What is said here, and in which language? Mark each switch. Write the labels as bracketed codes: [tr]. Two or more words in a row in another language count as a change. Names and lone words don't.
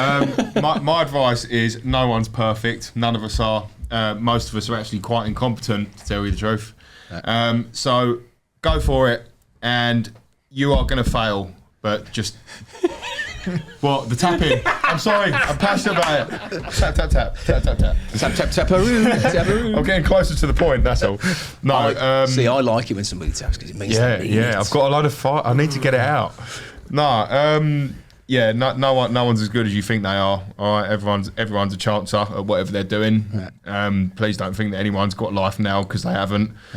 [en] My advice is no one's perfect. None of us are. Most of us are actually quite incompetent, to tell you the truth. So go for it, and you are going to fail, but just... What? The tapping? I'm sorry. I'm passionate about it. Tap, tap, tap. Tap, tap, tap. Tap, tap, taparoo. Taparoo. I'm getting closer to the point, that's all. No, See, I like it when somebody taps because it means yeah, they mean yeah. it. I've got a load of fire. I need to get it out. No, yeah. No one's as good as you think they are. All right, everyone's a chancer at whatever they're doing. Please don't think that anyone's got life now, because they haven't.